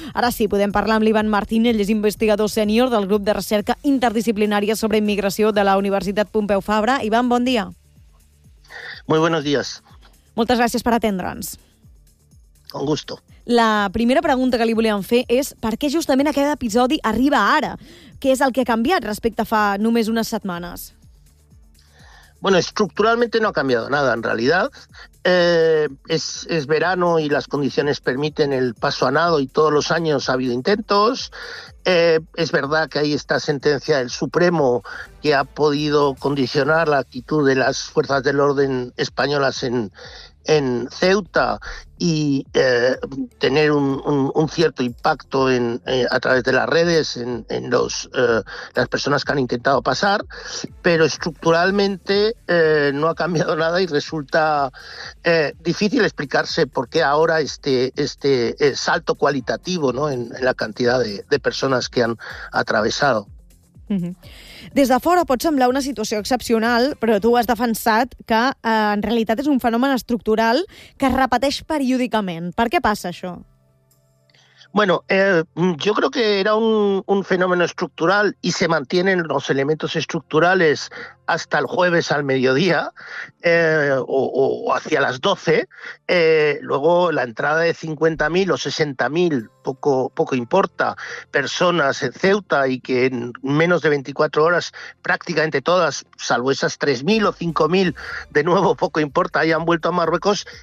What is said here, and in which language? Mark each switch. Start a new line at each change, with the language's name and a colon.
Catalan: Ara sí, podem parlar amb l'Ivan Martín, ell és investigador sènior del grup de recerca interdisciplinària sobre immigració de la Universitat Pompeu Fabra. Ivan, bon dia.
Spanish: Muy buenos días.
Catalan: Moltes gràcies per atendre'ns.
Spanish: Con gusto.
Catalan: La primera pregunta que li volíem fer és per què justament aquest episodi arriba ara? Què és el que ha canviat respecte a fa només unes setmanes?
Spanish: Bueno, estructuralmente no ha cambiado nada en realidad. Es verano y las condiciones permiten el paso a nado y todos los años ha habido intentos. Es verdad que hay esta sentencia del Supremo que ha podido condicionar la actitud de las fuerzas del orden españolas en Ceuta y tener un cierto impacto a través de las redes en las personas que han intentado pasar, pero estructuralmente no ha cambiado nada y resulta difícil explicarse por qué ahora este salto cualitativo, ¿no?, en la cantidad de personas que han atravesado.
Catalan: Des de fora pot semblar una situació excepcional, però tu has defensat que en realitat és un fenomen estructural que es repeteix periòdicament. Per què passa això?
Spanish: Bueno, yo creo que era un fenómeno estructural y se mantienen los elementos estructurales hasta el jueves al mediodía o hacia las 12. Luego la entrada de 50.000 o 60.000, poco importa, personas en Ceuta y que en menos de 24 horas prácticamente todas, salvo esas 3.000 o 5.000, de nuevo poco importa, hayan vuelto a Marruecos.